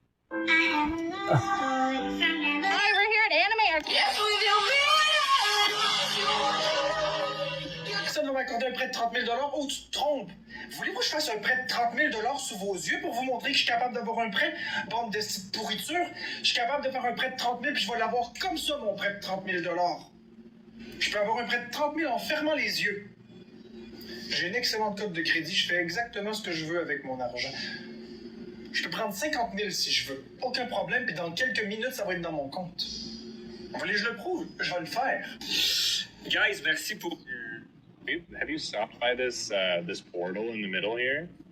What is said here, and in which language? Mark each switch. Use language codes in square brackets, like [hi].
[en] Hi, we're here at Animator. Yes, we do. [fr] Personne ne va m'accorder un prêt de 30 000 $. Oh, tu te trompes. Voulez-vous que je fasse un prêt de 30 000 $ sous vos yeux pour vous montrer que je suis capable d'avoir un prêt? Bande de petites pourritures. Je suis capable de faire un prêt de 30 000 puis je vais l'avoir comme ça, mon prêt de 30 000 $. Je peux avoir un prêt de 30 000 en fermant les yeux. J'ai une excellente cote de crédit. Je fais exactement ce que je veux avec mon argent. Je peux prendre 50 000 si je veux. Aucun problème. Puis dans quelques minutes, ça va être dans mon compte. Vous voulez que je le prouve? Je vais le faire. Guys, merci pour... [en] Have you stopped by this portal in the middle here?